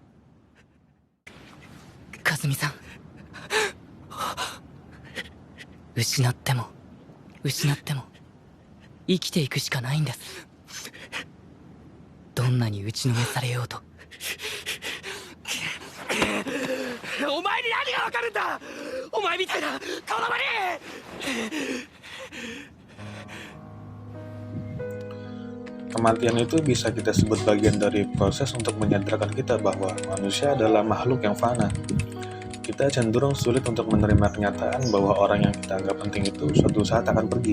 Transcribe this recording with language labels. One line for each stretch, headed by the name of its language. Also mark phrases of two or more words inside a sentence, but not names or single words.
Japanese: 和美さん、失っても生きていくしかないんです。どんなに打ちのめされようと。お前に何がわかるんだ、お前みたいな子供に。
Indonesian: Kematian itu bisa kita sebut bagian dari proses untuk menyadarkan kita bahwa manusia adalah makhluk yang fana. Kita cenderung sulit untuk menerima kenyataan bahwa orang yang kita anggap penting itu suatu saat akan pergi.